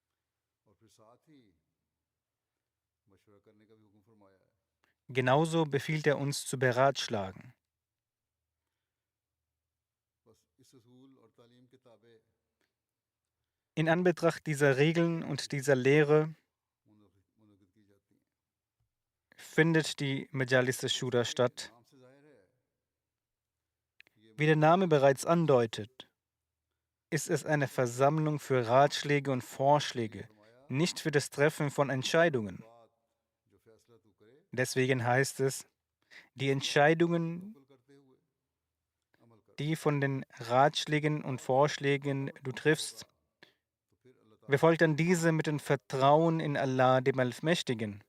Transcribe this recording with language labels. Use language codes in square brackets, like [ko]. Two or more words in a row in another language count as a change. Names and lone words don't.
[de] Genauso befiehlt er uns zu beratschlagen. In Anbetracht dieser Regeln und dieser Lehre findet die [ar] مجالس الشورى [de] statt. Wie der Name bereits andeutet, ist es eine Versammlung für Ratschläge und Vorschläge, nicht für das Treffen von Entscheidungen. Deswegen heißt es, die Entscheidungen, die von den Ratschlägen und Vorschlägen du triffst, befolgt dann diese mit dem Vertrauen in Allah, dem Allmächtigen.